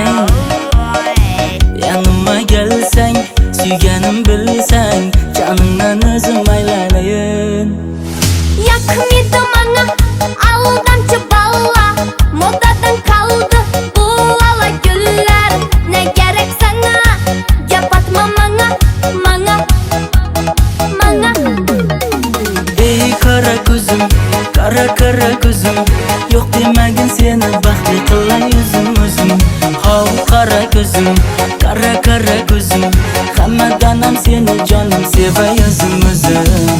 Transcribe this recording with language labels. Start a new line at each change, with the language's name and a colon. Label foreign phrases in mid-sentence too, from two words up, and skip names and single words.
Uzbek: Yanimga kelsang, suyganim bilsang, joningdan o'zim aylanayin. Yoqmidi menga aldamchi balla, modadan qoldi bu ala gullar.
Turkish: Ne gerek sana,
Uzbek: gap atma menga. Ey qara ko'zim, yo'q demagin seni baxtli qilay o'zim o'zim. Hov qara ko'zim, hammadan ham seni jonim sevay o'zim o'zim.